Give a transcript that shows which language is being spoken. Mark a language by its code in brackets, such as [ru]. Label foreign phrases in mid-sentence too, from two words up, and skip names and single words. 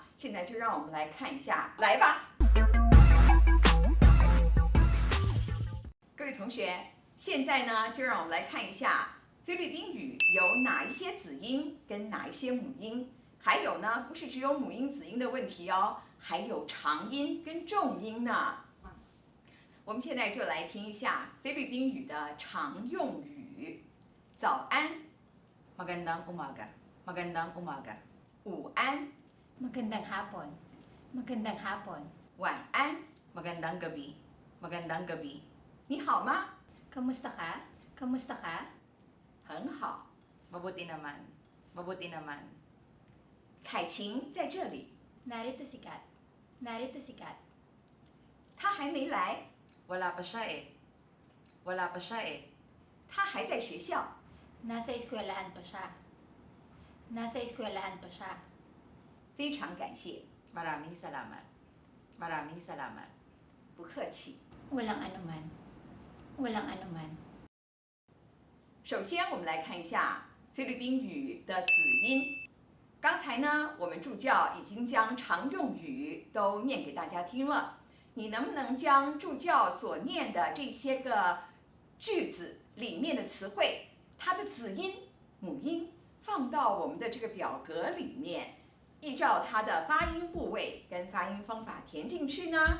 [zh] 现在就让我们来看一下，来吧。各位同学，现在呢，就让我们来看一下菲律宾语有哪一些子音跟哪一些母音，还有呢，不是只有母音子音的问题哦，还有长音跟重音呢。我们现在就来听一下菲律宾语的常用语。早安 [tl] Magandang umaga. Magandang umaga. [zh] 午安 [tl] Magandang hapon. Magandang hapon. [zh] 晚安 [tl] Magandang gabi. Magandang gabi. [zh] 你好吗 [tl] Kamusta ka? Kamusta ka? [zh] 很好 [tl] Mabuti naman. Mabuti naman. [zh] 凯晴在这里 [tl] Narito si Kat. Narito si Kat. [zh] 他还没来 [tl] Wala pa siya eh. Wala pa siya eh. [zh] 他还在学校 [tl] Nasa eskwelahan pa siya. Nasa eskwelahan pa siya. [zh] 非常感谢 [tl] Maraming salamat. Maraming salamat. [zh] 不客气 [tl] Walang anuman. Walang anuman. [zh] 首先，我们来看一下菲律宾语的子音。刚才呢，我们助教已经将常用语都念给大家听了。你能不能将助教所念的这些个句子里面的词汇，它的子音、母音放到我们的这个表格里面，依照它的发音部位跟发音方法填进去呢？